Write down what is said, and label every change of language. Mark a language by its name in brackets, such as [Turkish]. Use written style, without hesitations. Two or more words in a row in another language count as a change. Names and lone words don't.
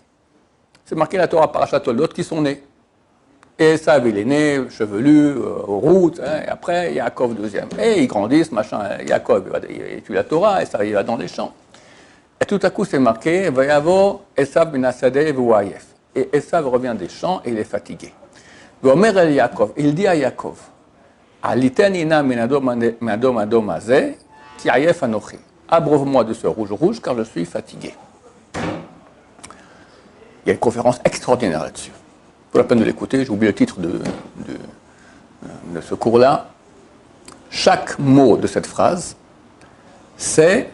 [French] C'est marqué la Torah [Hebrew] פרשת תולדות [French] qui sont nés. Et Esav, il est né, chevelu, aux routes, hein, et après, Yaakov deuxième. Et ils grandissent, machin, Yaakov, il étudie la Torah, Esav, il va dans les champs. Et tout à coup, c'est marqué, [Hebrew] ויבא עשו מן השדה והוא עיף. [French] Et Esav revient des champs et il est fatigué. [Hebrew] ויאמר אל יעקב, [French] il dit à Yaakov, [Hebrew] הלעיטני נא מן האדום האדום הזה כי עיף אנכי. [French] Abreuve-moi de ce rouge, car je suis fatigué. Il y a une conférence extraordinaire là-dessus. Pour la peine de l'écouter, j'ai oublié le titre de ce cours-là. Chaque mot de cette phrase, c'est...